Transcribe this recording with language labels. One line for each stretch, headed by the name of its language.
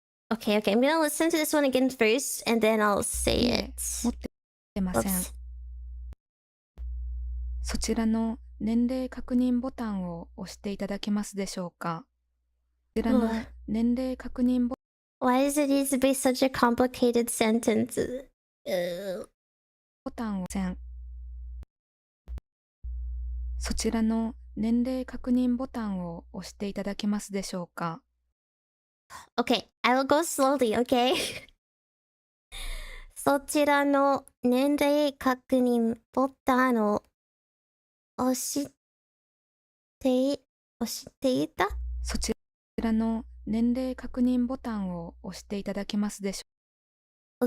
English: Okay, I'm gonna listen to this one again first, and then I'll say
Japanese: いえ、
English: it.
Japanese: 持ってません。
English: Oops.
Japanese: そちらの年齢確認ボタンを押していただけますでしょうか。こちらの年齢確認ボ
English: Why does it need to be such a complicated sentence?
Japanese: タンを押せん。そちらの年齢確認ボタンを押していただけますでしょうか。
English: Okay, I will go slowly, okay?
Japanese: そちらの年齢確認ボタンを押していた？そちらの年齢確認ボタンを押していただけますでしょうか。